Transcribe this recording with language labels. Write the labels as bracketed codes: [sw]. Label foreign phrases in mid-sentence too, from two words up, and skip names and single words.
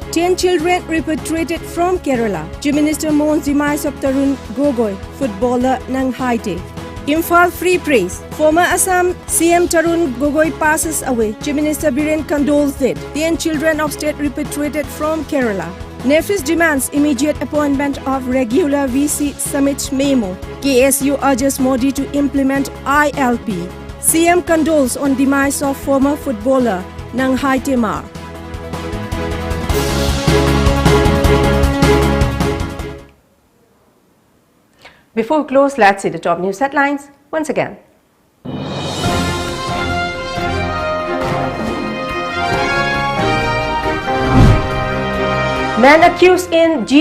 [en] 10 children repatriated from Kerala. Chief Minister mourns demise of Tarun Gogoi, footballer Nang Haite. Imphal Free Praise. Former Assam CM Tarun Gogoi passes away. Chief Minister Biren condoles death. 10 children of state repatriated from Kerala. Nefis demands immediate appointment of regular VC summit memo. KSU urges Modi to implement ILP. CM condoles on demise of former footballer Nang Haite Mar. Before we close, let's see the top news headlines once again. Man accused in G.